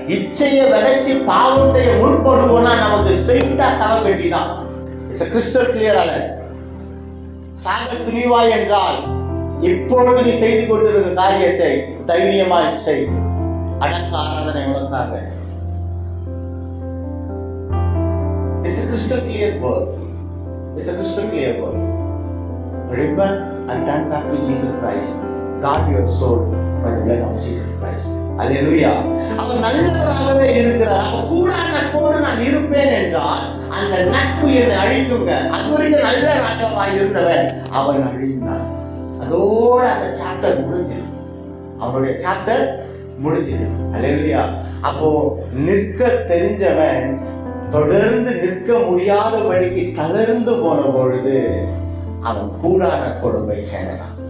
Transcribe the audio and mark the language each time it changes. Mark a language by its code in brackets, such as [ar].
[ta] இச்சையை விதைச்சு பாவம் செய்ய முற்படுவோம்னா நமக்கு ஸ்ட்ரெயிட்டா சாக வேண்டிதான். [en] It's a crystal clear alert. [ta] சாக துணிவாய் என்றால் இப்பொழுது நீ செய்து கொண்டிருக்கிற காரியத்தை தைரியமாய் செய். அடக்க ஆராதனை உனக்காக. [en] It's a crystal clear word. It's a crystal clear word. Repent and turn back to Jesus Christ. Guard your soul by the blood of Jesus Christ. [ta] Hallelujah. அவர் நல்லவராகவே இருக்கிறார். அவர் கூட நட்போடு நான் இருப்பேன் என்றால் அந்த நட்பு என்னை அழிக்குங்க. அது வரைக்கும் நல்ல ராஜாவாய் இருந்தவன் அவன் அழிந்தான். அதோட அந்த சாப்டர் முடிஞ்சது. அவனுடைய சாப்டர் முடிஞ்சது. ஹல்லேலூயா. அப்போ நிற்க தெரிஞ்சவன் தொடர்ந்து நிற்க முடியாதபடிக்கு தளர்ந்து போன பொழுது அவன் கூடான கொடுமை சேர்ந்தான்.